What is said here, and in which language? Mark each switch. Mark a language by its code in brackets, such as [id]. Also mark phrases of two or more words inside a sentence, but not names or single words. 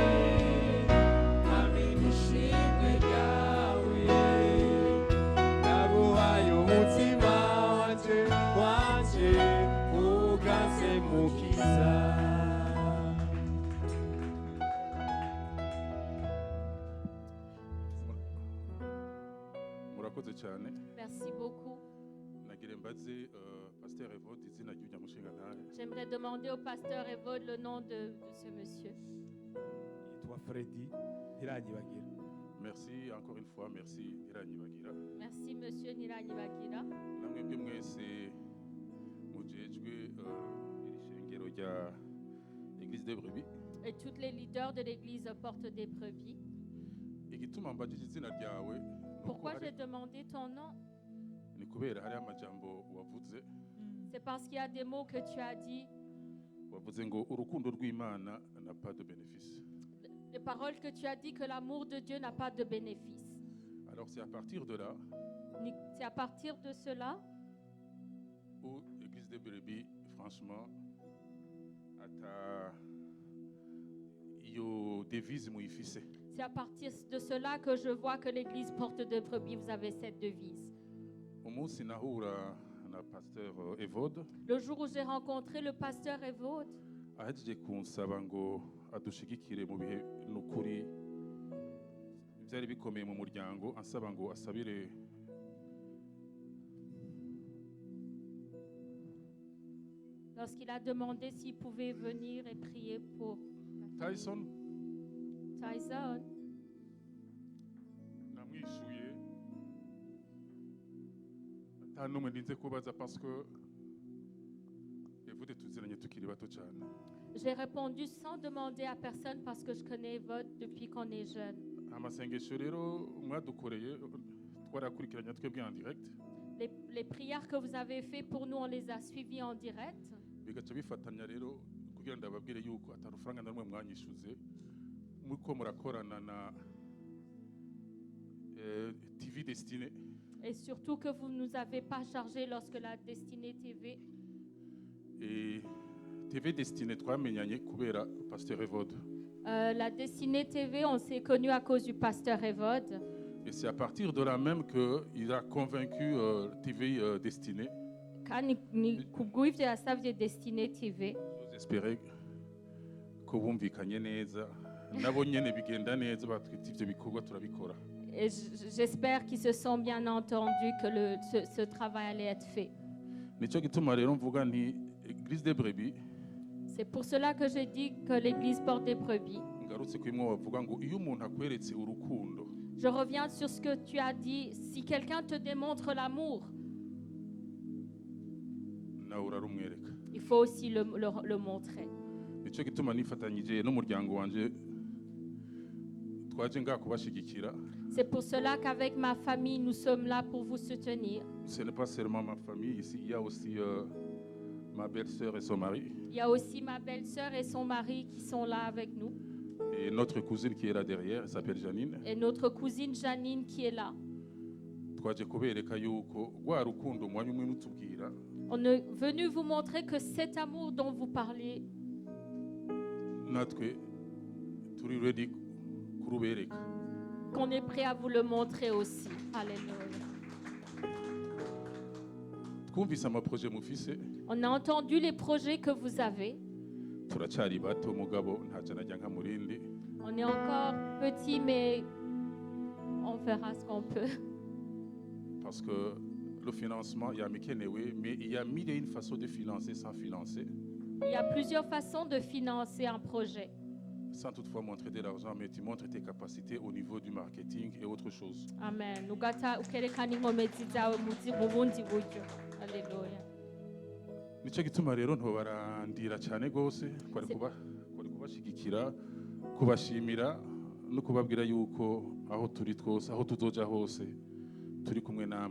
[rn] Mwami nishimwe ryawe, ndaguhaye umutima wanje uganze mukiza. Murakoze cyane. [fr] Merci beaucoup. [rn] Nagire mbaze Pasteur Evode izina ry'ujya mushinga ntare. [fr] J'aimerais demander au pasteur Evode le nom de ce monsieur. [rn] Yitwa Freddy Ntiranyibagira. [fr] Merci encore une fois, merci Iranyibagira. Merci monsieur Niranyibagira. [rn] Namwebwe mwese mujejwe iri shengero rya Église des Brebis. [fr] Et tous les leaders de l'église Porte des Brebis. [rn] Igituma mbajije izina ryawe [fr] Pourquoi j'ai demandé ton nom? [rn] ni kubera hari amajambo wavuze [fr] C'est parce qu'il y a des mots que tu as dit. [rn] wavuze ngo urukundo rw'Imana [fr] n'a pas de bénéfice. Les paroles que tu as dit que l'amour de Dieu n'a pas de bénéfice. Alors Alors c'est à partir de là C'est à partir de cela où l'église de Brebis, franchement, [rn] ata iyo devise muyifise. [fr] c'est à partir de cela que je vois que l'église Porte de Brebis, vous avez cette devise. [rn] Umunsi nahura na pasteur Evode [fr] Le jour où j'ai rencontré le pasteur Evode, [rn] ahejeje kunsaba ngo adushigikire mu bihe n'ukuri byari bikomeye mu muryango, ansaba ngo asabire [fr] lorsqu'il a demandé s'il pouvait venir et prier pour Tyson, Tyson, [rn] namwishuye ata n'umwe ndinze kubaza [fr] parce que [rn] Evode tuziranye tukiri bato cyane. [fr] j'ai répondu sans demander à personne parce que je connais Evode depuis qu'on est jeune. [rn] Amasengesho rero mwadukoreye twarakurikiranye twebwe [fr] en direct Les prières que vous avez faites pour nous, on les a suivies en direct. [rn] bigaca bifatanya rero kugira ngo ndababwire yuko atarufaranga na rumwe mwanyishuze muriko murakorana na TV Destinée. [fr] Et surtout que vous ne nous avez pas chargé lorsque la Destinée TV. [rn] Et TV Destinée twamenyanye kubera Pasteur Evode. [fr] La Destinée TV, on s'est connus à cause du pasteur Evode. Et c'est à partir de là même qu'il a convaincu TV Destinée. [rn] Quand ni kubw'ivyo yasavye Destinée TV, J'espérais ko bumvikanye neza nabo nyene bigenda neza batwita ivyo bikorwa turabikora. [fr] et j'espère qu'ils se sont bien entendus que ce travail allait être fait. [rn] Nico gituma rero mvuga nti Église de Brebis [fr] C'est pour cela que j'ai dit que l'église Porte des Brebis. [rn] ngarutse kwimwe bavuga ngo iyo umuntu akweretse urukundo [fr] Je reviens sur ce que tu as dit. Si quelqu'un te démontre l'amour, [rn] nawe urarumwereka. [fr] il faut aussi le montrer. [rn] Nico gituma nifatanyije n'umuryango wanje twaje ngaha kubashigikira. [fr] C'est pour cela qu'avec ma famille, nous sommes là pour vous soutenir. Ce n'est pas seulement ma famille ici, il y a aussi ma belle-sœur et son mari Il y a aussi ma belle-sœur et son mari qui sont là avec nous. et notre cousine qui est là derrière, elle s'appelle Janine. Et notre cousine Janine qui est là. [rn] Twaje kubereka yuko rwa rukundo mwanya umwe mutubwira [fr] On est venu vous montrer que cet amour dont vous parlez, [rn] natwe turi ready kurubereka. [fr] qu'on est prêt à vous le montrer aussi. Alléluia. [rn] Twumvise amaproje mufise [fr] On a entendu les projets que vous avez. [rn] turacari bato mugabo ntaje najya nka murindi. [fr] On est encore petits, mais on fera ce qu'on peut. Parce que le financement, il y a mékenewe, mais il y a mille et une façons de financer sans financer, Il y a plusieurs façons de financer un projet. sans toutefois montrer de l'argent, mais tu montres tes capacités au niveau du marketing et autre chose. Amen. [rn] Ugata ukerekana inkomezi zawe mu bundi buryo. Alléluia. Nico gituma rero ntobarandira cyane gose kwari kubashigikira, kubashimira no kubabwira yuko aho turi twose, aho tuzoja hose turi kumwe namwe.